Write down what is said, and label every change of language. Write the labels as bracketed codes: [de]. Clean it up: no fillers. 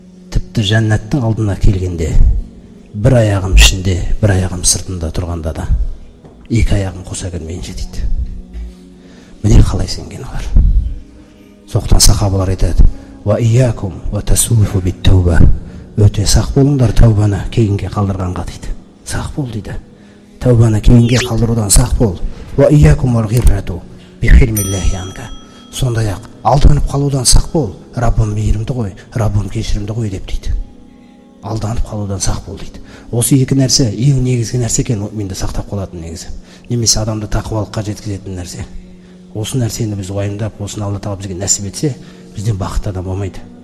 [kk] Тіпті жәннаттың алдына келгенде, бір аяғым ішінде, бір аяғым сыртында тұрғанда да, екі аяғым қоса кірмейінше дейді. Міне қалай сенген олар. Соқтан сахабалар айтады: [ar] "Ва иякум ва тасуфу бит-тауба [kk] өте сақ болыңдар тәубаны кейінге қалдырғанға дейді. Сақ бол дейді. Тәубаны кейінге қалдырудан сақ бол. [ar] Ва иякум вал гиррату бихилмиллахи анка. [kk] Сондай-ақ алданып қалудан сақ бол. Раббым мейірімді ғой, Раббым кешірімді ғой деп дейді. Алданып қалудан сақ бол дейді. Осы екі нәрсе ең негізгі нәрсе екен мұъминді сақтап қалатын негізі. Немесе адамды тақуалыққа жеткізетін нәрсе. Осы нәрсені біз уайымдап, осыны Алла тағала бізге нәсіп етсе, бізден бақытты адам болмайды.